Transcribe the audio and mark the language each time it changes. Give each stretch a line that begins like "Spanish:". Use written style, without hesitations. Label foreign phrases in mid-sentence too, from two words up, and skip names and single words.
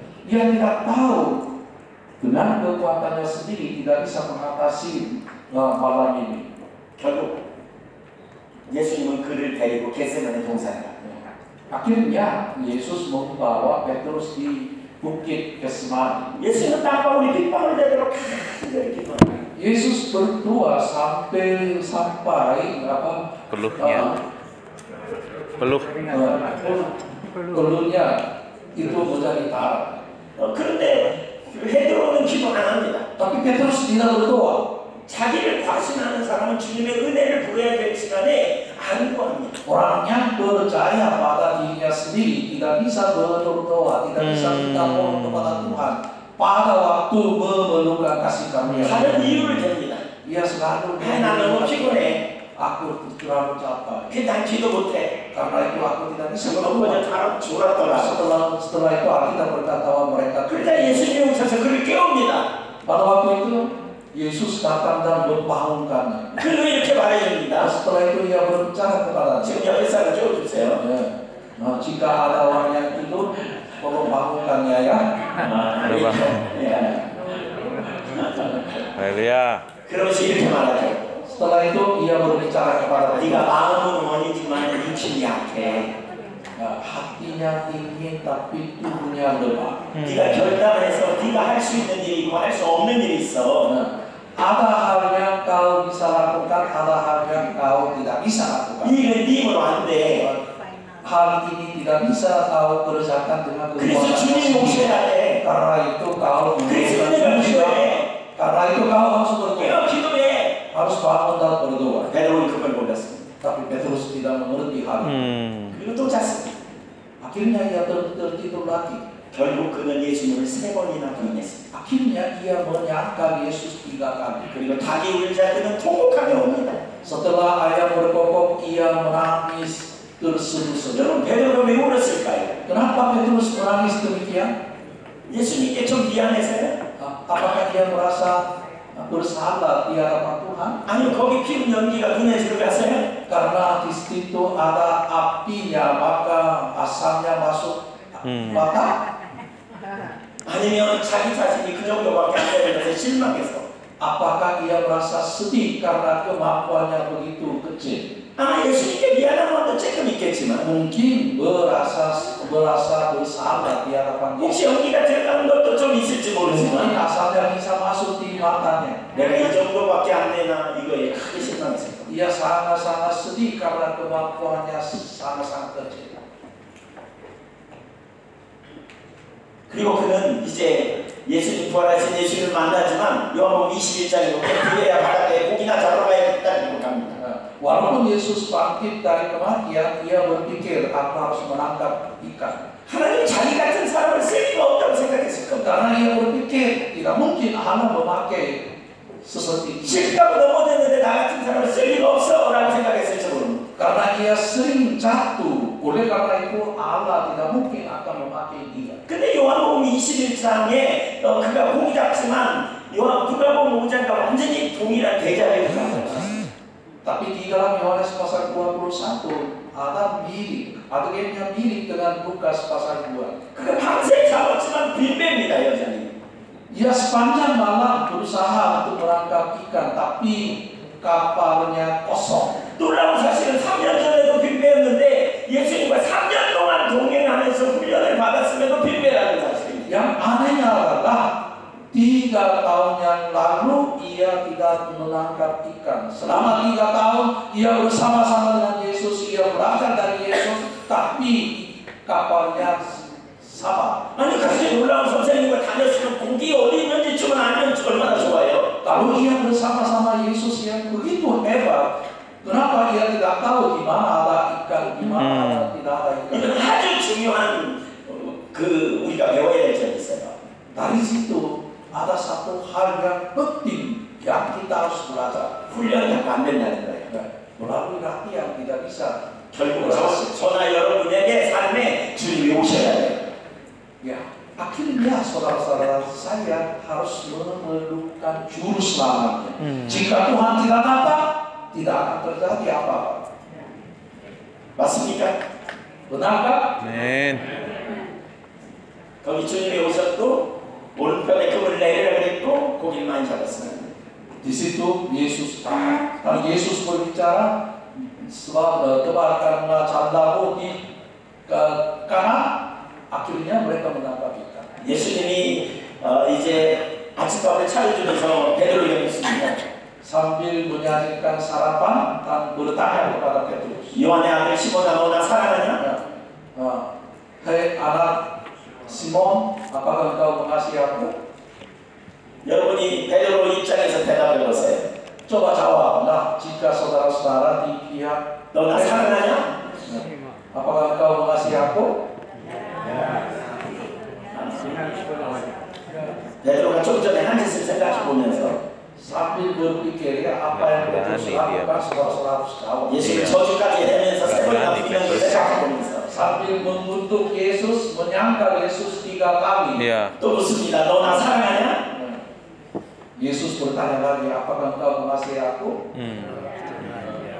Indonesian: Dia tidak tahu dengan kekuatannya sendiri tidak bisa mengatasi malam ini.
Korean: 결국 예수님은 그를 데리고 겟세마네 동산에 갔어요.
Indonesian: Akhirnya Yesus membawa Petrus di bukit Getsemani.
Korean: 예수님은 땀방울이 빗방울 되도록 간절히 기도합니다.
Indonesian: Yesus berdoa sampai apa? Peluhnya itu menjadi darah.
Korean: 그런데 베드로는 기도 안 합니다.
Indonesian: Tapi Petrus tidak berdoa.
Korean: 자기를 과신하는 사람은 주님의 은혜를 부여야 될 시간에 안 구합니다.
Indonesian: Orang yang percaya pada dirinya sendiri tidak bisa berdoa, tidak bisa minta tolong kepada Tuhan pada waktu memerlukan kasih karunia.
Korean: 다른 이유를 댑니다.
Indonesian: Ia selalu
Korean: 나 너무 피곤해.
Indonesian: aku terlalu capek.
Korean: 난 기도 못해.
Indonesian: Karena itu aku tidak bisa
Korean: 그거
Indonesian: berdoa.
Korean: 다 졸았더라.
Indonesian: Setelah itu Alkitab berkata bahwa mereka
Korean: 그러자 예수님이 오셔서 그를 깨웁니다.
Indonesian: pada waktu itu Yesus datang dan membangunkannya.
Korean: 그리고 이렇게 말해줍니다.
Indonesian: Setelah itu ia berbicara kepadanya.
Korean: 지금 옆에 사람 좀 주세요.
Indonesian: Nah, jika ada orang yang tidur, tolong bangunkannya ya. Iya. Haleluya.
Korean: 그러면서 이렇게 말하죠.
Indonesian: Setelah itu ia berbicara kepada
Korean: 네가 마음은 원이지만 육신이 약해.
Indonesian: hatinya ingin tapi tubuhnya lemah.
Korean: 네가 결단해서 네가 할 수 있는 일이 있고 할 수 없는 일이 있어.
Indonesian: Ada hal yang kau bisa lakukan, ada hal yang kau tidak bisa lakukan.
Korean: 이게 네 힘으로 안 돼.
Indonesian: Hal ini tidak bisa kau kerjakan dengan
Korean: 그래서
Indonesian: kekuatan
Korean: 주님이 오셔야 돼.
Indonesian: Karena itu kau
Korean: 그래서 내가 기도해.
Indonesian: Karena itu kau harus berdoa,
Korean: 내가 기도해.
Indonesian: harus bangun dan berdoa.
Korean: 베드로는 그걸 몰랐습니다.
Indonesian: Tapi Petrus tidak mengerti hal itu.
Korean: 그리고 또 잤습니다.
Indonesian: Akhirnya ia tertidur lagi.
Korean: 결국 그는 예수님을 3번이나 부인했습니다.
Indonesian: Akhirnya ia menyangkal Yesus 3 kali.
Korean: 그리고 닭이 울자 그는 통곡하며 옵니다.
Indonesian: Setelah ayam berkokok, ia menangis terseduh-seduh.
Korean: 여러분 베드로가 왜 울었을까요?
Indonesian: Kenapa Petrus menangis demikian?
Korean: 예수님께 좀 미안해서요?
Indonesian: Apakah dia merasa bersalah di hadapan Tuhan?
Korean: 아니요, 거기 피운 연기가 눈에 들어가서요?
Indonesian: Karena di situ ada apinya, maka asamnya masuk mata.
Korean: 아니면 자기 자신이 그 정도밖에 안 되면서 실망해서.
Indonesian: Apakah ia merasa sedih karena kemampuannya begitu kecil?
Korean: 아마 예수님께 미안한 마음도 조금 있겠지만
Indonesian: Mungkin berasa bersalah di hadapan
Korean: 혹시
Indonesian: Yesus.
Korean: 연기가 들어가는 것도 좀 있을지
Indonesian: Mungkin
Korean: 모르지만
Indonesian: asalnya bisa masuk di matanya.
Korean: 내가 이 정도밖에 안 되나 이거에 크게 실망했을 거예요.
Indonesian: Ia sangat-sangat sedih karena kemampuannya sangat-sangat kecil.
Korean: 그리고 그는 이제 예수님 부활하신 예수님을 만나지만 요한복음 21장에 보면 그래야 바닷가에 고기나 잡으러 가야겠다고 갑니다.
Indonesian: Walaupun Yesus bangkit dari kematian, ia berpikir aku harus menangkap ikan.
Korean: 하나님 자기 같은 사람을 쓸 리가 없다고 생각했을 겁니다.
Indonesian: Karena ia berpikir tidak mungkin Allah memakai seperti ini.
Korean: 실까고 넘어졌는데 나 같은 사람을 쓸 리가 없어 라고 생각했을지 모릅니다.
Indonesian: Karena ia sering jatuh, oleh karena itu Allah tidak mungkin akan memakai dia.
Korean: 근데 요한복음 21장에 그가 고기 잡지만 누가복음 5장과 완전히 동일한 대자를 가졌어요.
Indonesian: Tapi di dalam Yohanes pasal 21 ada adegannya mirip dengan Lukas pasal 2.
Korean: 그가 밤새 잡았지만 빈배입니다 여전히.
Indonesian: Ia sepanjang malam berusaha untuk menangkap ikan, tapi kapalnya kosong.
Korean: 놀라운 사실은 3년 전에도 빈배였는데 예수님과 3년 동안 동행하면서 훈련을 받았음에도 빈배라는 사실입니다.
Indonesian: Yang anehnya adalah 3 tahun yang lalu ia tidak menangkap ikan. Selama 3 tahun ia bersama-sama dengan Yesus, ia belajar dari Yesus, tapi kapalnya sama.
Korean: 아니 그렇게 놀라운 선생님과 다녔으면 고기 어디 있는지 좀 알면 얼마나 좋아요.
Indonesian: Kalau ia bersama-sama Yesus yang begitu hebat, kenapa ia tidak tahu di mana ada ikan, di mana tidak ada ikan?
Korean: 이건 아주 중요한 우리가 배워야 될 점이 있어요.
Indonesian: Dari situ ada satu hal yang penting yang kita harus belajar.
Korean: 훈련이 안 된다는 거예요.
Indonesian: Melalui latihan tidak bisa.
Korean: 결국 저나 여러분에게 삶에 주님이 오셔야 돼요.
Indonesian: Ya, akhirnya saudara-saudara saya harus memerlukan juru selamatnya. Jika Tuhan tidak datang, tidak akan terjadi apa-apa.
Korean: 맞습니까?
Indonesian: Benarkah? Amin.
Korean: 거기 주님이 오셨고 오른편에 금을 내리라 그랬고 고기를 많이 잡았습니다.
Indonesian: Di situ Yesus datang. Dan Yesus berbicara, sebab tebarkanlah candamu di kanan. Akhirnya mereka menangkap ikan.
Korean: 예수님이 이제 아침밥을 차려주면서 베드로에게 묻습니다.
Indonesian: Sambil menyajikan sarapan dan bertanya kepada Petrus.
Korean: 요한의 아들 시몬아 너나 사랑하냐?
Indonesian: Hei anak Simon, apakah engkau mengasihi aku?
Korean: 여러분이 베드로 입장에서 대답해 보세요.
Indonesian: Coba jawablah jika saudara-saudara di pihak
Korean: 너나 사랑하냐?
Indonesian: apakah engkau mengasihi aku?
Korean: 베드로가 좀 전에 한 짓을 생각해 보면서
Indonesian: Sambil berpikir ya apa yang Petrus lakukan, saudara-saudara harus jawab.
Korean: 예수를 저주까지 하면서 세 번이나 부인을 생각해 보면서
Indonesian: Sambil mengutuk Yesus, menyangkal Yesus 3 kali. Iya.
Korean: 또 묻습니다. 너나 사랑하냐?
Indonesian: Yesus bertanya lagi, apakah engkau mengasihi aku?